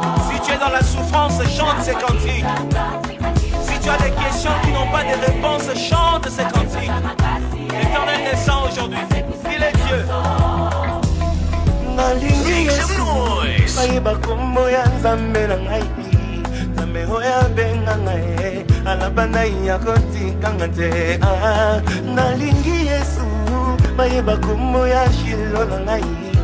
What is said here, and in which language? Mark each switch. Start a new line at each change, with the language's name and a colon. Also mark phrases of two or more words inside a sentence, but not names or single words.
French: Si tu es dans la souffrance, chante ces cantiques. Si tu as des questions qui n'ont pas de réponse, chante ces cantiques. L'Éternel descend aujourd'hui. Il est Dieu.
Lingala: Nalingi Yesu, Royce. bayeba kombo ya Nzambe na ngai. Nzambe oyo abenga ngai, alaba na ye akotika nga te. Ah, nalingi Yesu, bayeba kombo ya Shilo na ngai.